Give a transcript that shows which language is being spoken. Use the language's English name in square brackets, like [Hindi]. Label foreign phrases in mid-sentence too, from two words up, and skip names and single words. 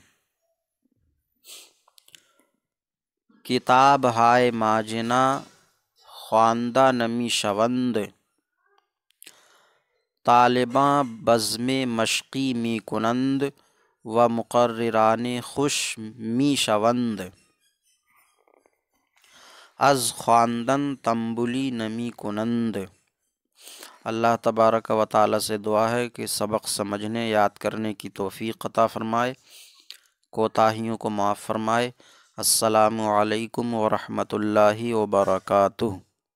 [Persian] کتاب های ماجنا خواندہ نمی شوند، طالباں بزم مشقی می کنند و مقرران خوش می شوند، از خواندن تنبلی نمی کنند۔ [Urdu] اللہ تبارک و تعالی سے دعا ہے کہ سبق سمجھنے، یاد کرنے کی توفیق عطا فرمائے، کوتاہیوں کو معاف فرمائے۔ [Arabic] السلام علیکم ورحمۃ اللہ وبرکاتہ۔